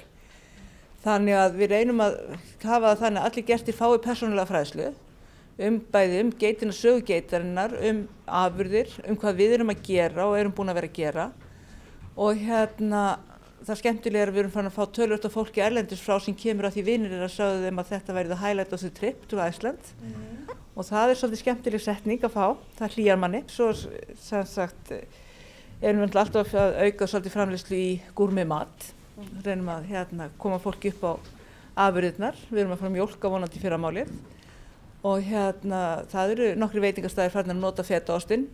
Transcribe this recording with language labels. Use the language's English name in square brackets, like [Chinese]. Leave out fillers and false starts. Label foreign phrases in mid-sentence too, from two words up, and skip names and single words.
[Icelandic] Þannig að við reynum að hafa það þannig að allir gestir fái persónulega fræðslu bæði geitina sögu geitarinnar, afurðir, hvað við erum að gera og erum búin að vera að gera. Og það skemmtilega er að við erum farin að fá töluvert af fólki erlendis frá sem kemur að því vinir að sögðu þeim að þetta væri [English] the highlight of the trip to Iceland. [Icelandic] Og það er svolítið skemmtileg setning að fá, það hlýjar manni. Svo sem sagt erum við alltaf að auka svolítið framleiðslu í gúrmi mat. Reynum að koma fólki upp á afurðirnar. Við erum að fara að mjólka vonandi í fyrramálið. Og það eru nokkri veitingastæðir farin að nota fetaostinn.